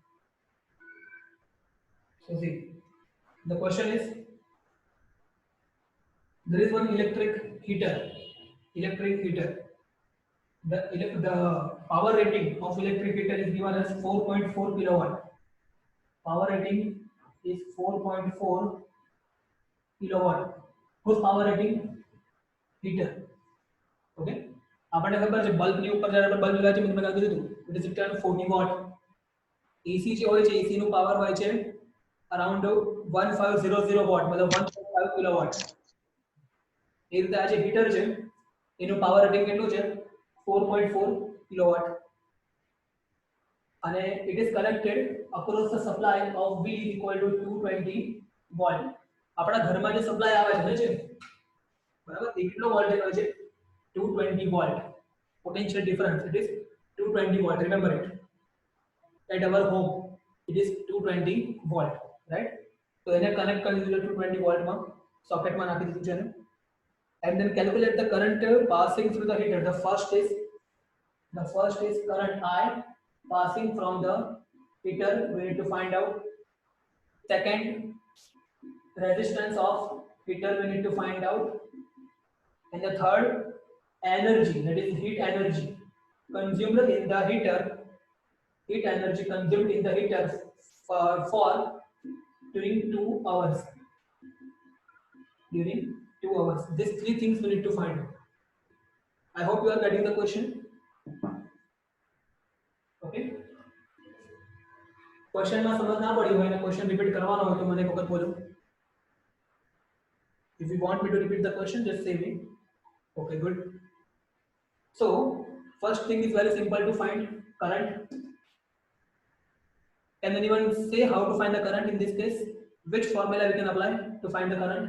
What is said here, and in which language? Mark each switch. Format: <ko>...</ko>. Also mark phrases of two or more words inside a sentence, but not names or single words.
<en>So see, the question is, there is one electric heater. The power rating of electric heater is given as 4.4 kilowatt. Power rating is 4.4 kilowatt. Whose power rating? Heater. Okay.</en> <gu>આપણને ખબર છે બલ્બની ઉપર જ્યારે આપણે બલ્બ લગાવીએ મેં તમને કીધું</gu> <en>it is return 40 watt.</en> <gu>એસી જે હોય છે એસી નું પાવર હોય છે</gu> <en>around 1500 watt</en> <gu>મતલબ 1.5 કિલોવોટ. એ રીતે આ જે હીટર છે એનું</gu> <en>power rating</en> <gu>કેટલું છે 4.4 કિલોવોટ. અને</gu> <en>it is connected across the supply of V is equal to 220 volt.</en> <gu>આપણા ઘરમાં જે સપ્લાય આવે છે બરાબર એ કેટલો વોલ્ટેજ હોય છે 220 volt.</gu> <en>Potential difference, it is 220 volt. Remember it. At our home, it is 220 volt, right?</en> <gu>So એને connect કરી દીધું 220 volt માં socket માં નાખી દીધું છે એને.</gu> <en>And then calculate the current passing through the heater. The first is current I passing from the heater. We need to find out. Second, resistance of heater we need to find out. And the third, energy, that is heat energy consumed in the heater. Heat energy consumed in the heater for during 2 hours. During 2 hours. These three things we need to find out. I hope you are getting the question.</en> <gu>Okay. Question માં સમજ ના પડી હોય અને</gu> <en>question repeat</en> <gu>કરવાનો હોય તો મને એક વખત બોલો.</gu> <en>If you want me to repeat the question, just say me. Okay, good. So, first thing is very simple to find current. Can anyone say how to find the current in this case? Which formula we can apply to find the current?</en>